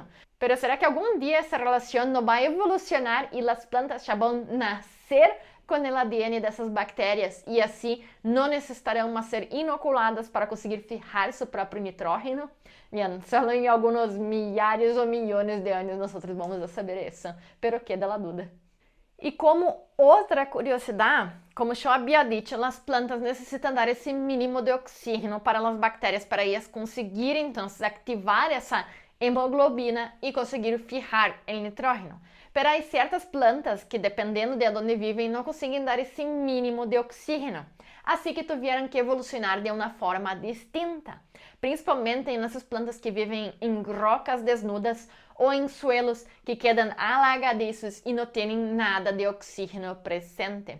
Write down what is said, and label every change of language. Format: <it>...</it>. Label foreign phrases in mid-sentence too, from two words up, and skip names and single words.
<pt>Mas será que algum dia essa relação não vai evolucionar e as plantas já vão nascer com o ADN dessas bactérias e assim não necessitarão mais ser inoculadas para conseguir fijar seu próprio nitrógeno? Bem, só em alguns milhares ou milhões de anos nós vamos saber isso,</pt> <es>pero queda la duda.</es> <pt>E como outra curiosidade, como eu havia dito, as plantas necessitam dar esse mínimo de oxígeno para as bactérias para elas conseguirem então ativar essa hemoglobina e conseguir fijar o nitrógeno. Pero há certas plantas que, dependendo de onde vivem, não conseguem dar esse mínimo de oxígeno. Assim que tiveram que evolucionar de uma forma distinta, principalmente nessas plantas que vivem em</pt> <es>rocas desnudas</es> <pt>ou em suelos que quedam alagadiços e não têm nada de oxígeno presente.</pt>